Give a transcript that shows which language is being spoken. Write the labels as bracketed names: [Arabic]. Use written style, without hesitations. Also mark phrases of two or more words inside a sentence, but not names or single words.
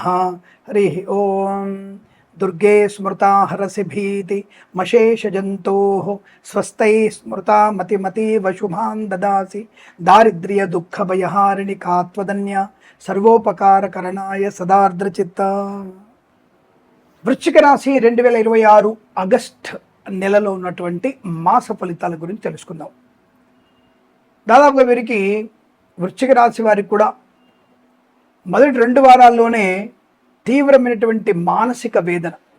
[Sanskrit] हरिः ओं। दुर्गे स्मृता हरसि भीति मशेषजन्तोः स्वस्तैः स्मृता मतिमतीव शुभान् ददासि दारिद्र्यदुःखभयहारिणि का त्वदन्या सर्वोपकारकरणाय सदार्द्रचित्ता। [Telugu] వృశ్చిక రాశి 2026 ఆగస్ట్ నెలలో ఉన్నటువంటి మాస ఫలితాల గురించి తెలుసుకుందాం. దాదాపుగా వీరికి వృశ్చిక రాశి వారికి కూడా మొదటి 2 వారాల్లోనే తీవ్రమైనటువంటి మానసిక వేదన.